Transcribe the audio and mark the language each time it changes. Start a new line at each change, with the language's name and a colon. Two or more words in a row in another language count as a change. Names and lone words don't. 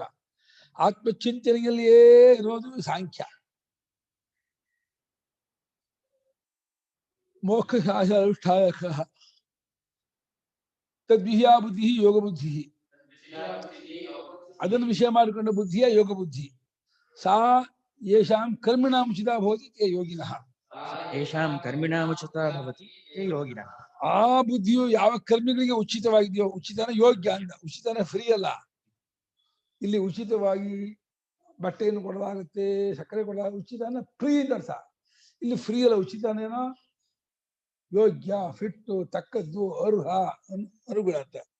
Kannada: ಆತ್ಮಚಿಂತನೆಯಲ್ಲಿಯೇ ಇರೋದು ಸಾಂಖ್ಯ.
Sanskrit: ಮೋಕ್ಷ ಅನುಷ್ಠಾನ ತದ್ವಿಹಿಯ ಬುದ್ಧಿ ಯೋಗ ಬುದ್ಧಿ.
Kannada: ಅದನ್ನು ವಿಷಯ ಮಾಡಿಕೊಂಡ ಬುದ್ಧಿಯ ಯೋಗ ಬುದ್ಧಿ.
Sanskrit: ಸಾ ಯೇಷಾಂ ಕರ್ಮಿಣಾಂ ಉಚಿತಾ ಭವತಿ ತೇ ಯೋಗಿನಃ. ಯೇಷಾಂ ಕರ್ಮಿಣಾಮುಚಿತಾ ಭವತಿ ತೇ ಯೋಗಿನಃ.
Kannada: ಆ ಬುದ್ಧಿಯು ಯಾವ ಕರ್ಮಿಗಳಿಗೆ ಉಚಿತವಾಗಿದೆಯೋ, ಉಚಿತನ ಯೋಗ್ಯ ಅಂತ, ಉಚಿತನ ಫ್ರೀ ಅಲ್ಲ. ಇಲ್ಲಿ ಉಚಿತವಾಗಿ ಬಟ್ಟೆಯನ್ನು ಕೊಡಲಾಗುತ್ತೆ, ಸಕ್ಕರೆ ಕೊಡಲಾಗುತ್ತೆ, ಉಚಿತನ ಫ್ರೀ ಅಂತ ಅರ್ಥ. ಇಲ್ಲಿ ಫ್ರೀ ಅಲ್ಲ, ಉಚಿತನೇನೋ ಯೋಗ್ಯ, ಫಿಟ್ಟು, ತಕ್ಕದ್ದು, ಅರ್ಹ, ಅನುಗುಣ ಅಂತ.